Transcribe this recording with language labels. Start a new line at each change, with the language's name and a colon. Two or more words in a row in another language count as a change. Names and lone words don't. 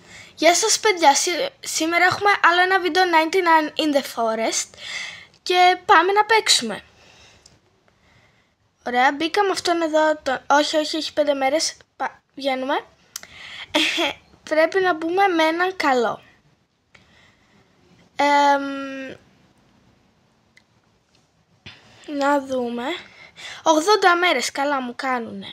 Greek: Γεια σας παιδιά, σήμερα έχουμε άλλο ένα βίντεο 99 in the forest και πάμε να παίξουμε. Ωραία, μπήκαμε αυτόν εδώ, όχι, έχει 5 μέρες, βγαίνουμε. Πρέπει να μπούμε με έναν καλό. Να δούμε, 80 μέρες καλά μου κάνουνε.